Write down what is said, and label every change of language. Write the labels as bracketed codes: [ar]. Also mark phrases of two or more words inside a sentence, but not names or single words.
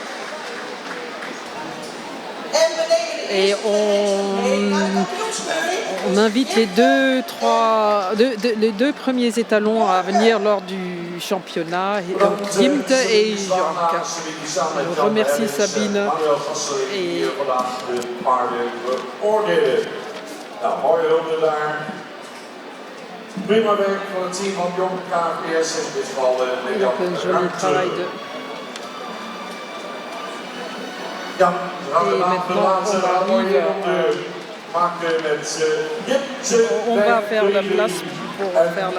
[fr] Et on invite les deux premiers étalons à venir lors du championnat, donc Zimt et Jörg. Je remercie Sabine. Et [nl] prima werk van het team van Jong KVS in dit geval [fr] een joli travail de... [nl] Ja, we gaan de laatste mooie ronde maken met Jipse [fr] on va faire la place pour faire la...